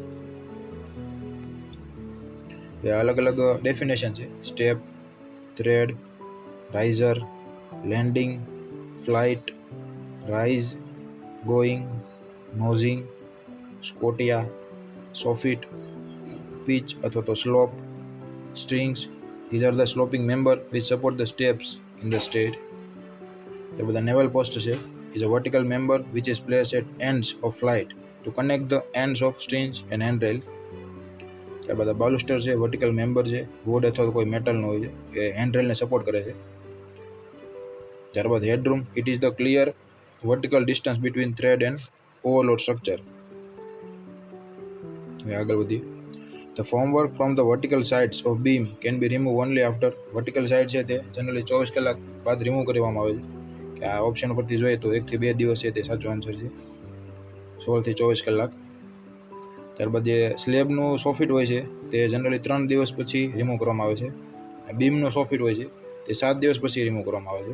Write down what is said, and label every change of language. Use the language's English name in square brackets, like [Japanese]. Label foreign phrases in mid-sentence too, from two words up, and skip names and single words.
[Gujarati] એ અલગ અલગ ડેફિનેશન છે. [English] step, tread, riser, landing, flight, rise, going, nosing, scotia, soffit, pitch [Gujarati] અથવા તો [English] slope, strings. These are the sloping member which support the steps in the state. [Gujarati] એ બધા [English] newel post છે is a vertical member which is placed at ends of flight to connect the ends of strings and handrail. [Gujarati] ત્યારબાદ બાલુસ્ટર છે [English] vertical member [Gujarati] છે, વુડ અથવા તો કોઈ મેટલનો હોય છે એ હેન્ડરેલને સપોર્ટ કરે છે. [English] ત્યારબાદ headroom, it is the clear vertical distance between tread and overload structure. [Gujarati] હવે આગળ વધીએ. [English] The formwork from the vertical sides of beam can be removed only after. vertical side [Gujarati] છે તે જનરલી 24 કલાક બાદ રિમૂવ કરવામાં આવે છે. કે આ ઓપ્શન ઉપરથી જોઈએ તો 1 થી 2 દિવસ છે તે સાચો આન્સર છે, 16 થી 24 કલાક. ત્યારબાદ જે સ્લેબનું સોફિટ હોય છે તે જનરલી 3 દિવસ પછી રિમૂવ કરવામાં આવે છે. બીમનું સોફિટ હોય છે તે 7 દિવસ પછી રિમૂવ કરવામાં આવે છે.